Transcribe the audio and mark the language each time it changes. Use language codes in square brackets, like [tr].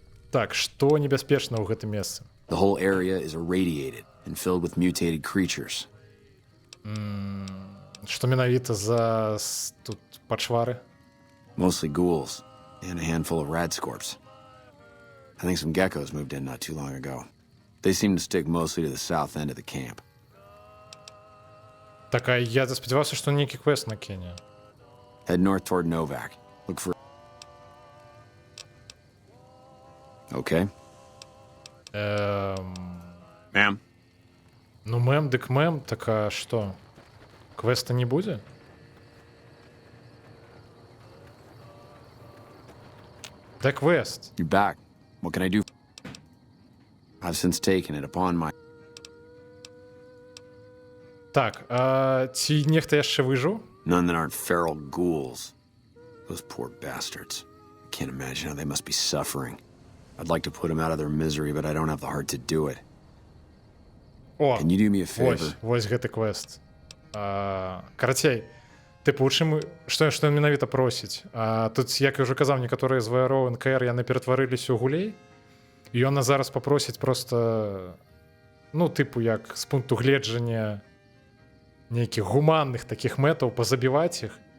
[be] Так, што небяспечна ў гэтым месцы? [en] The whole area is irradiated and filled with mutated creatures. [be] Што менавіта за тут пачвары? [en] Mostly ghouls and a handful of radscorps. I think some geckos moved in not too long ago. They seem to stick mostly to the south end of the camp. [be] Так, а я спадзяваўся, што нейкі квест накіне. [en] Head north toward Novak. Look for... Okay. Ma'am. [be] Ну, мем, дык мем, так а што? Квеста не будзе? Дай квест. [en] You're back. What can I do? I've since taken it upon my... [be] Так, а ці нехта яшчэ выжыў? [en] None that aren't feral ghouls. Those poor bastards. I can't imagine how they must be suffering. I'd like to put them out of their misery, but I don't have the heart to do it. О, Can you do me a favor? [be] вось гэты квест. Карацей, тыпу, у чым, што ён менавіта просіць? Тут, як я ўжо казаў, некаторыя з ваяроў НКР яны ператварыліся ў гулей, і ён нас зараз папросіць проста, ну, тыпу, як з пункту гледжання нейкіх гуманных такіх мэтаў пазабіваць іх,